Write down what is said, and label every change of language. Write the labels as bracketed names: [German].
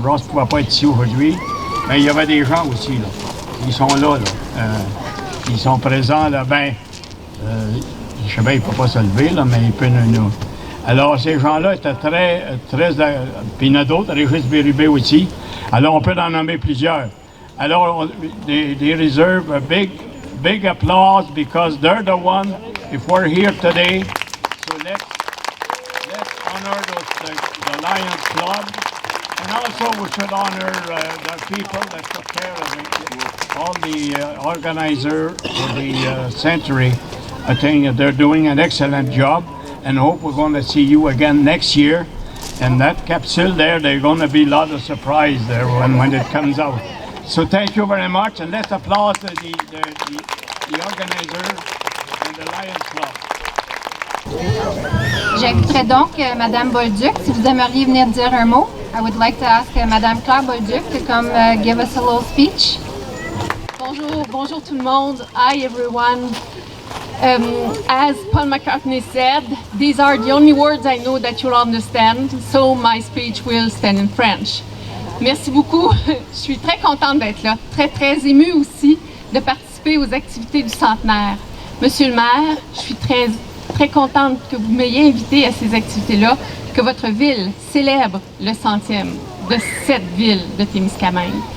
[French] Ross ne pouvait pas être ici aujourd'hui, mais il y avait des gens aussi, là. Ils sont là. Ils sont présents, là. Je sais bien, il ne peut pas se lever, là, mais il peut nous. Alors, ces gens-là étaient très... puis il y en a d'autres, Régis Bérubé aussi. Alors, on peut en nommer plusieurs. [English] Alors, they reserve a big applause because they're the one, if we're here today, so let's honor the Lions Club, and also we should honor the people that took care of it, all the organizers for the century. I think they're doing an excellent job, and hope we're going to see you again next year. And that capsule there, there's going to be a lot of surprise there when it comes out. So thank you very much, and let's applaud the organizer and the Lions Club. [French] J'inviterai donc Mme Bolduc, si vous aimeriez venir dire un mot. [English] I would like to ask Mme Claire Bolduc to come give us a little speech. [French] Bonjour tout le monde. [English] Hi everyone. As Paul McCartney said, these are the only words I know that you'll understand, so my speech will stand in French. [French] Merci beaucoup. Je suis très contente d'être là. Très émue aussi de participer aux activités du centenaire. Monsieur le maire, je suis très contente que vous m'ayez invité à ces activités-là, que votre ville célèbre le 100e de cette ville de Témiscamingue.